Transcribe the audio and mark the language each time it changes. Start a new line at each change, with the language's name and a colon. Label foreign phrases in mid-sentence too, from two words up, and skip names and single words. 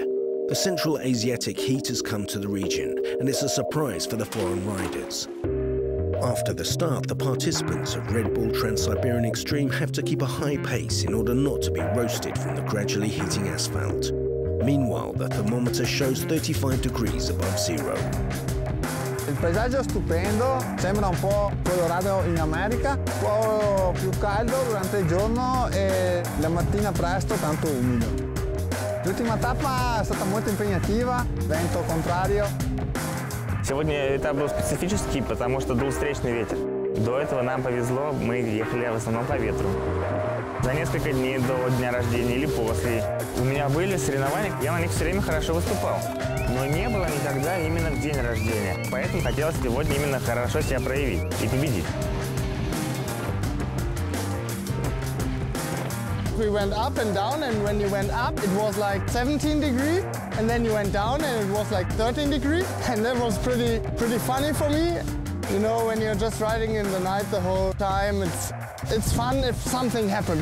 English: The Central Asiatic heat has come to the region, and it's a surprise for the foreign riders. After the start, the participants of Red Bull Trans-Siberian Extreme have to keep a high pace in order not to be roasted from the gradually heating asphalt. Meanwhile, the thermometer shows 35 degrees above zero.
Italian: Il paesaggio è stupendo, sembra un po' colorato in America, un po' più caldo durante il giorno e la mattina presto tanto umido. L'ultima tappa è stata molto impegnativa, vento contrario.
Russian: Сегодня этап был специфический, потому что дул встречный ветер. До этого нам повезло, мы ехали в основном по ветру. За несколько дней до дня рождения или после у меня были соревнования, я на них все время хорошо выступал. Но не было никогда именно в день рождения. Поэтому хотелось сегодня именно хорошо себя проявить и победить.
English: We went up and down, and when you went up it was like 17 degrees, and then you went down and it was like 13 degrees, and that was pretty funny for me. You know, when you're just riding in the night the whole time, it's fun if something happens.